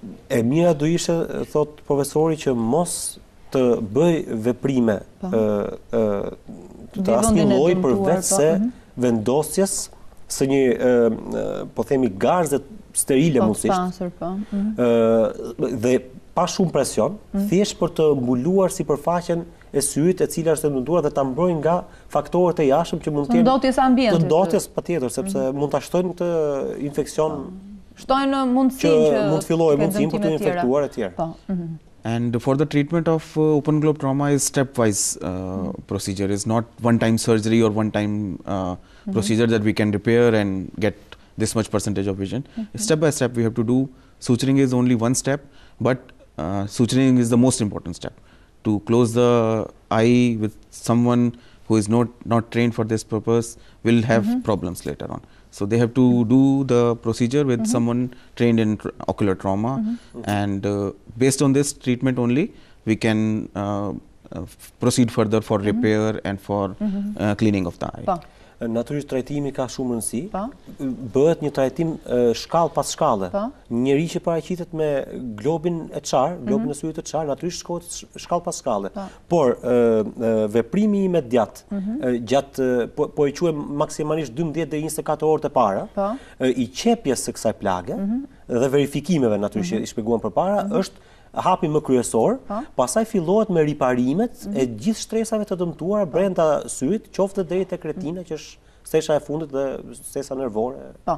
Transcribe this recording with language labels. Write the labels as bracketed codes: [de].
[sq] E mira do ishte, thot profesori, që mos të bëj veprime të asnjë lloji përveç se vendosjes së një, po themi, garze sterile mundësisht, dhe pa shumë presion, thjesht për të mbuluar sipërfaqen e syrit e cila është e dëmtuar dhe ta mbrojnë nga faktorët e jashtëm që mund të jenë ndotjes ambientit. Të ndotjes patjetër, sepse mund ta shtojnë këtë infeksion. Shtojnë mundësinë që mund të fillojë mundësinë për të infektuar e tjerë. [en] And for the treatment of open globe trauma is stepwise procedure. Is not one-time surgery or one-time procedure that we can repair and get this much percentage of vision. Step by step we have to do. Suturing is only one step, but suturing is the most important step. To close the eye with someone who is not trained for this purpose will have problems later on. So they have to do the procedure with someone trained in ocular trauma, and based on this treatment only, we can proceed further for repair and for cleaning of the eye. [sq] Natyrisht trajtimi ka shumë rëndësi. Bëhet një trajtim shkallë pas shkallë. Njeri që paraqitet me globin e çar, globin e syrit të çar, natyrisht shkohet shkallë pas shkallë. Por veprimi imediat gjatë po e quajmë maksimalisht 12 deri 24 orë të para, i qepjes së kësaj plage dhe verifikimeve natyrisht që i shpjeguam përpara, është hapi më kryesor, pastaj fillohet me riparimet e gjithë shtresave të dëmtuara brenda syrit, qoftë deri tek retina, që është stesha e fundit dhe stesa nervore.